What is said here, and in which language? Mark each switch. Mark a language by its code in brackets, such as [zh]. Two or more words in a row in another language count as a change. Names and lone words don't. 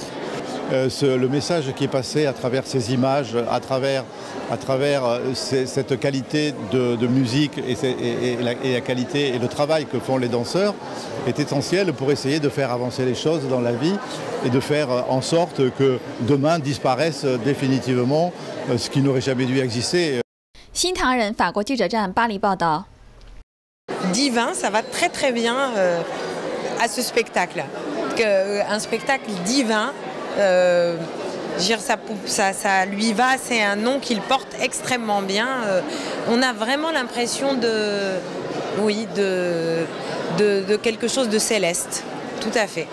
[fr] Le message qui est passé à travers ces images, à travers cette qualité de musique et la qualité et le travail que font les danseurs est essentiel pour essayer de faire avancer les choses dans la vie et de faire en sorte que demain disparaisse définitivement ce qui n'aurait jamais dû exister. [zh] 新唐人法国记者站巴黎报道。 [fr] Divin, ça va très très bien à ce spectacle. Un spectacle divin. Ça lui va, c'est un nom qu'il porte extrêmement bien. On a vraiment l'impression de quelque chose de céleste, tout à fait.